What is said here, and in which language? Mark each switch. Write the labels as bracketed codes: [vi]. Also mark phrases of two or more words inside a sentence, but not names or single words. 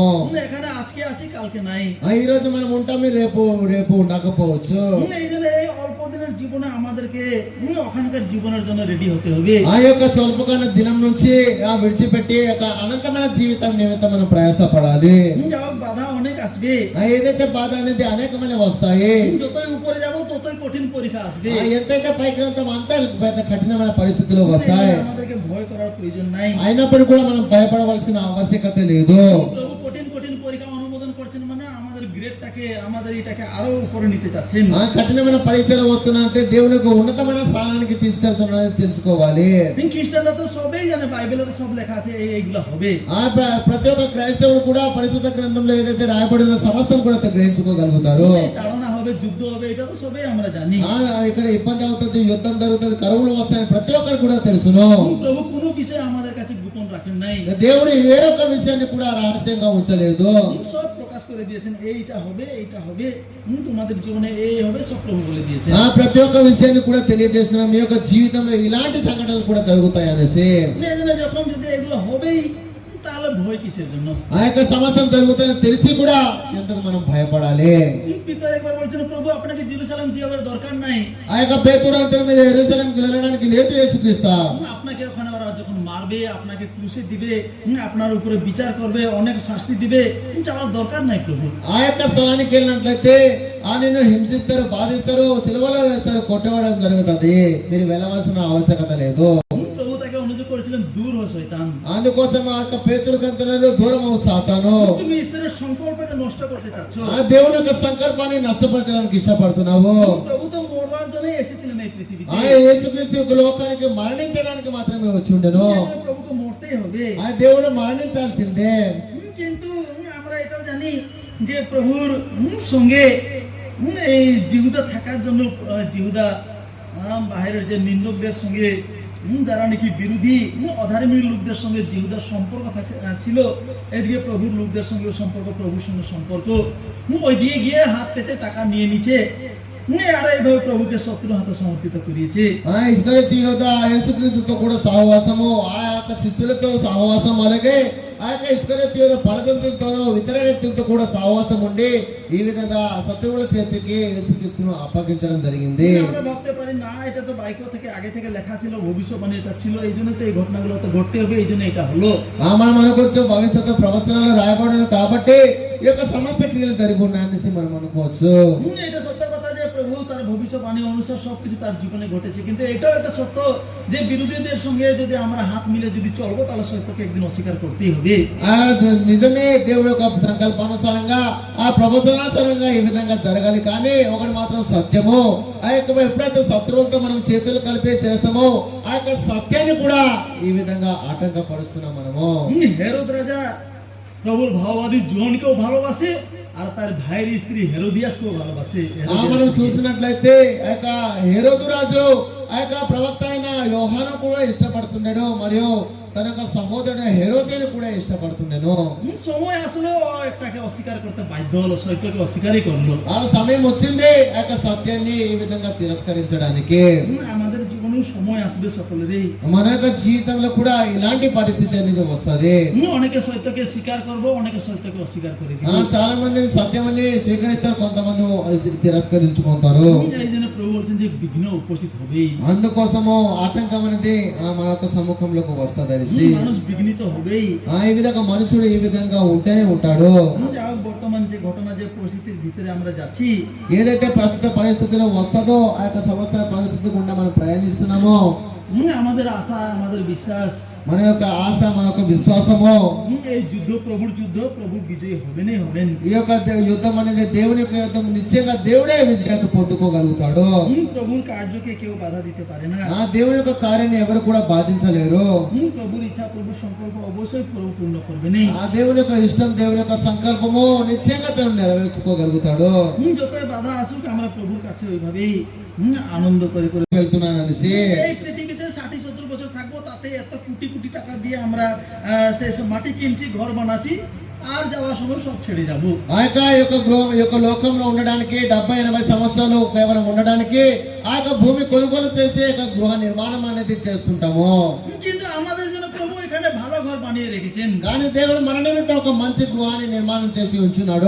[bn] এখানে আজকে আছি, কালকে নাই। [te] ఈ రోజు మనం ఉంటాము, రేపు ఉండకపోవచ్చు। [bn] এই জন্য এই অল্প দিনের জীবনে আমাদেরকে ওখানকার জীবনের জন্য রেডি হতে হবে। [te] ఆ యొక్క స్వల్పకాల దినం నుంచి విడిచిపెట్టి ఒక అనంతమైన జీవితం నిమిత్తం మనం ప్రయాసపడాలి। [bn] বাধা অনেক আসবে, [te] ఏదైతే బాధ అనేది అనేకమైన వస్తాయి, [bn] যতই উপরে যাব ততই কঠিন পরীক্ষা আসবে। [te] ఎంతైతే పైకి వెళ్తాం అంత పెద్ద కఠినమైన పరిస్థితులు వస్తాయి। [bn] আমাদেরকে ভয় করার প্রয়োজন নাই, [te] అయినప్పటికీ కూడా మనం భయపడవలసిన ఆవశ్యకత లేదు। [bn] প্রভু কঠিন কঠিন পরীক্ষা অনুমোদন করছেন, মানে আমাদের গ্রেডটাকে, আমাদের এটাকে আরো উপরে নিতে চাচ্ছেন। [te] ఆ కఠినమైన పరీక్షలు వస్తున్నాయంటే దేవుని యొక్క ఉన్నతమైన స్థానానికి తీసుకెళ్తున్నారని తెలుసుకోవాలి। [bn] খ্রিস্টানরা তো সবই জানে, বাইবেলে তো সব লেখা আছে এইগুলো হবে। [te] ప్రతి ఒక్క క్రైస్తవుడు కూడా పరిశుద్ధ గ్రంథంలో ఏదైతే రాయబడిన సమస్తం కూడా గ్రహించుకోగలుగుతారు। [bn] তাড়না হবে, যুদ্ধ হবে, এটা তো সবই আমরা জানি। [te] ఇక్కడ ఇబ్బంది అవుతుంది, యుద్ధం జరుగుతుంది, కరువులు వస్తాయని ప్రతి ఒక్కరు కూడా తెలుసును। [bn] প্রভু কোনো বিষয় আমাদের কাছে গোপন রাখেন নাই। [te] దేవుడు ఏ ఒక్క విషయాన్ని కూడా రహస్యంగా ఉంచలేదు, [bn] সব প্রকাশ করে দিয়েছেন। এইটা হবে, এইটা হবে, তোমাদের জীবনে এই হবে, সব প্রভু বলে দিয়েছেন। [te] ప్రతి ఒక్క విషయాన్ని కూడా తెలియజేస్తున్నా, మీ యొక్క జీవితంలో ఇలాంటి సంఘటనలు కూడా జరుగుతాయి అనేసి। [bn] যখন যদি এগুলো হবেই, তাহলে তাহলে ভয় কিসের জন্য? [te] ఆ యొక్క సమస్యలు జరుగుతాయని తెలిసి కూడా ఎందుకు మనం భయపడాలి? [bn] পিতর একবার বলছেন, প্রভু আপনাকে জেরুজালেম যাওয়ার দরকার নাই, [te] ఆ యొక్క పేతురు అంటాడు, మీరు యెరూషలేముకి వెళ్ళడానికి లేదు యేసుక్రీస్తు. [bn] আপনাকে ওখানে ওরা যখন মারবে, আপনাকে ক্রুশে দিবে, আপনার উপরে বিচার করবে, অনেক শাস্তি দিবে, যাওয়ার দরকার নাই প্রভু। [te] ఆ యొక్క స్థలానికి వెళ్ళినట్లయితే నిన్ను హింసిస్తారు, బాధిస్తారు, సిలువలో వేస్తారు, కొట్టవడం జరుగుతుంది. మీరు వెళ్ళవలసిన ఆవశ్యకత లేదు. [bn] প্রভু তাকে অনুযোগ করেছিলেন, দূর হো শয়তান। [te] అందుకోసం ఆ యొక్క పేతురు కంటున్నాడు, దూరం అవు సాతాను. [bn] তুমি ঈশ্বরের সংকল্পকে নষ্ট করতে চাচ্ছ। [te] ఆ దేవుని యొక్క సంకల్పాన్ని నష్టపరచడానికి ఇష్టపడుతున్నావు. [bn] প্রভু তো মরবার জন্যই এসেছিলেন এই পৃথিবীতে। [te] ఆ యేసుక్రీస్తు యొక్క లోకానికి మరణించడానికి మాత్రమే వచ్చి ఉండెను. [bn] প্রভুকে মরতেই হবে। [te] ఆ దేవుడు మరణించాల్సిందే. [bn] কিন্তু আমরা এটাও জানি যে প্রভুর সঙ্গে এই জিহুদা থাকার জন্য জিহুদা বাইরের যে নিন্দকদের সঙ্গে যারা নাকি বিরোধী অধার্মিক লোকদের সঙ্গে জিহুদার সম্পর্ক ছিল, এদিকে প্রভুর লোকদের সঙ্গে সম্পর্ক, প্রভুর সঙ্গে সম্পর্ক, ওই দিয়ে গিয়ে হাত পেতে টাকা নিয়ে নিচ্ছে, আর এইভাবে প্রভুকে শত্রু হাতে সমর্পিত করিয়েছে। [te] ఇస్కరియోతు యూద యేసుక్రీస్తుతో కూడా సహవాసము, ఆ యొక్క శిష్యులతో సహవాసం, అలాగే ఆ యొక్క ఇస్కరియోతు యూద పరదంతులతో ఇతర వ్యక్తులతో కూడా సహవాసం ఉండి ఈ విధంగా శత్రువుల చేతికి యేసుక్రీస్తును అప్పగించడం జరిగింది. [bn] আমরা ভাবতে পারি না, এটা তো বাইকো থেকে আগে থেকে লেখা ছিল, ভবিষ্যৎবাণী এটা ছিল, এই জন্য তো এই ঘটনাগুলো তো ঘটতে হবে, এই জন্য এটা হলো। [te] మనం అనుకోవచ్చు భవిష్యత్తు ప్రవచనాలు రాయబడిన కాబట్టి ఈ యొక్క సమస్త క్రియలు జరిగి ఉన్నాయనేసి మనం అనుకోవచ్చు. [bn] এটা সত্য কথা যে প্রভু তার ভবিষ্যৎবাণী অনুসার সবকিছু তার জীবনে ঘটেছে, কিন্তু এটাও একটা সত্য যে বিরোধীদের সঙ্গে যদি আমরা হাত মিলে যদি চলবো, তাহলে সত্যকে একদিন অস্বীকার করতেই হবে। [te] నిజమే, దేవుడి యొక్క సంకల్పానుసారంగా, ఆ ప్రవచనానుసారంగా ఈ విధంగా జరగాలి. కానీ ఒకటి మాత్రం సత్యము, ఆ యొక్క ఎప్పుడైతే శత్రువులతో మనం చేతులు కలిపి చేస్తామో ఆ యొక్క సత్యాన్ని కూడా ఈ విధంగా ఆటంకపరుస్తున్నాం మనము. [bn] হেরোদ রাজা প্রভুর ভাওবাদী জোহনকেও ভালোবাসে, আর তার ভাইয়ের স্ত্রী হেরোদিয়াসকেও ভালোবাসে। [te] మనం చూసినట్లయితే ఆ యొక్క హెరోదు రాజు ఆ యొక్క ప్రవక్త అయిన యోహాను కూడా ఇష్టపడుతున్నాడు, మరియు తన యొక్క సహోదరుడు హెరోదిని కూడా ఇష్టపడుతున్నాడు. [bn] সময় আসলে একটাকে অস্বীকার করতে বাধ্য হলো, সত্যকে অস্বীকারই করলো। [te] ఆ సమయం వచ్చింది ఆ యొక్క సత్యాన్ని ఈ విధంగా తిరస్కరించడానికి. [bn] আমাদের জীবনেও সময় আসবে সকলেরই, [te] మన యొక్క జీవితంలో కూడా ఇలాంటి పరిస్థితి అనేది వస్తది. [bn] অনেকে সত্যকে স্বীকার করবো, অনেকে সত্যকে অস্বীকার করে দিব। [te] చాలా మంది సత్యమని స్వీకరిస్తారు, కొంతమంది తిరస్కరించుకుంటారు. [bn] এই জন্য প্রভু বলছেন যে বিঘ্ন উপস্থিত হবেই, [te] అందుకోసము ఆటంకం అనేది మన యొక్క సముఖంలోకి వస్తది. [bn] মানুষ বিঘ্নিত হবেই। [te] ఈ విధంగా మనుషుడు ఈ విధంగా ఉంటేనే ఉంటాడు. [bn] বর্তমান যে ঘটনা, যে পরিস্থিতির ভিতরে আমরা যাচ্ছি, [te] ఏదైతే ప్రస్తుత పరిస్థితిలో వస్తుందో ఆ యొక్క సమస్త పరిస్థితి గుండా మనం ప్రయాణిస్తున్నామో, [bn] আমাদের আশা, আমাদের বিশ্বাস, [te] మన యొక్క ఆశ, మన యొక్క విశ్వాసము, [bn] এই যুদ্ধ প্রভুর যুদ্ধ, প্রভু বিজয়ী হবেনই হবেন। [te] ఈ యొక్క యుద్ధం అనేది దేవుని యొక్క యుద్ధం, నిశ్చయంగా దేవుడే విజయాన్ని పొందుకోగలుగుతాడు. [bn] প্রভুর কার্যকে কেউ বাধা দিতে পারে না। [te] ఆ దేవుని యొక్క కార్యాన్ని ఎవరు కూడా బాధించలేరు. [bn] প্রভুর ইচ্ছা, প্রভুর সংকল্প অবশ্যই প্রভু পূর্ণ করবেনই। [te] ఆ దేవుని యొక్క ఇష్టం, దేవుని యొక్క సంకల్పము నిశ్చయంగా తను నెరవేర్చుకోగలుగుతాడు. [bn] যতই বাধা আসুক, আমরা প্রভুর কাছে ওইভাবেই আনন্দ করে করে [te] వెళ్తున్నాను అనేసి [bn] এই পৃথিবীতে 60-70 বছর থাকবো, তাতে এত কোটি কোটি টাকা দিয়ে আমরা সেই সব মাটি কিনছি, ঘর বানাচ্ছি, আর যাওয়ার সময় সব ছেড়ে যাবো। [te] ఆ యొక్క గృహం, ఈ యొక్క లోకంలో ఉండడానికి 70-80 సంవత్సరాలు కేవలం ఉండడానికి ఆ యొక్క భూమి కొనుగోలు చేసి యొక్క గృహ నిర్మాణం అనేది చేస్తుంటాము. [bn] কিন্তু আমাদের জন্য প্রভু এখানে ভালো ঘর বানিয়ে রেখেছেন। [te] కానీ దేవుడు మన నిమిత్తం ఒక మంచి గృహాన్ని నిర్మాణం చేసి ఉంచున్నాడు.